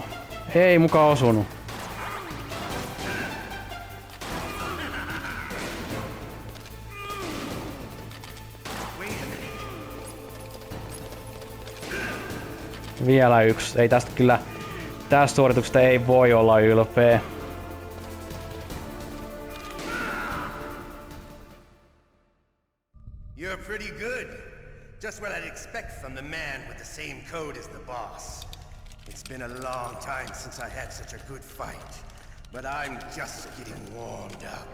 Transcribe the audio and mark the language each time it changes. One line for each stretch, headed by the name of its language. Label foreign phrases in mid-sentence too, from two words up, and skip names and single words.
Finnish: Ei muka osunut. Vielä yksi. Ei tästä kyllä... Tästä suorituksesta ei voi olla ylpeä.
English: You're pretty good. Just what I'd expect from the man with the same code as the boss. It's been a long time since I had such a good fight, but I'm just getting warmed up.